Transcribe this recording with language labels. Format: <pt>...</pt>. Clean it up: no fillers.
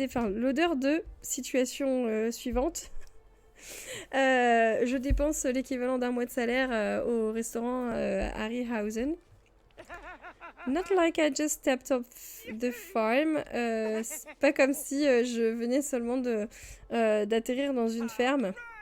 <fr>Enfin, l'odeur de situation suivante. Je dépense l'équivalent d'un mois de salaire au restaurant Harryhausen.</fr> <en>Not like I just stepped off the farm.</en> <fr>C'est pas comme si je venais seulement d'atterrir dans une ferme.</fr>